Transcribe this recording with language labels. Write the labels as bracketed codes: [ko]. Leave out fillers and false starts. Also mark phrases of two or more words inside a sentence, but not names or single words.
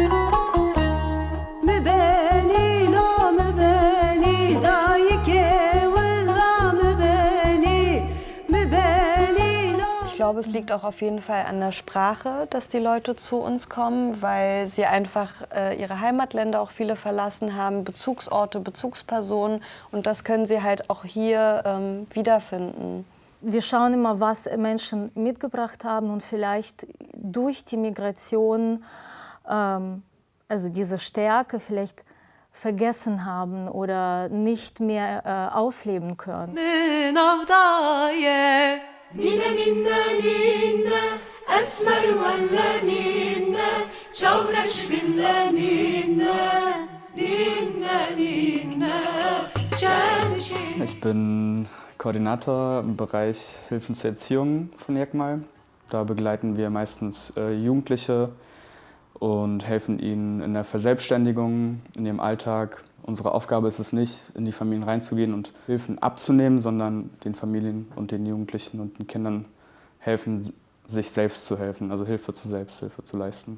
[de] Ich glaube, es liegt auch auf jeden Fall an der Sprache, dass die Leute zu uns kommen, weil sie einfach ihre Heimatländer auch viele verlassen haben, Bezugsorte, Bezugspersonen und das können sie halt auch hier wiederfinden. Wir schauen immer, was Menschen mitgebracht haben und vielleicht durch die Migration, also diese Stärke vielleicht vergessen haben oder nicht mehr ausleben können. [ku] Nina nina nina esmer walla nina çavreş billa nina nina nina [de] Ich bin Koordinator im Bereich Hilfen zur Erziehung von Jekmal. Da begleiten wir meistens Jugendliche und helfen ihnen in der Verselbstständigung, in ihrem Alltag. Unsere Aufgabe ist es nicht, in die Familien reinzugehen und Hilfen abzunehmen, sondern den Familien und den Jugendlichen und den Kindern helfen, sich selbst zu helfen, also Hilfe zur Selbsthilfe zu leisten.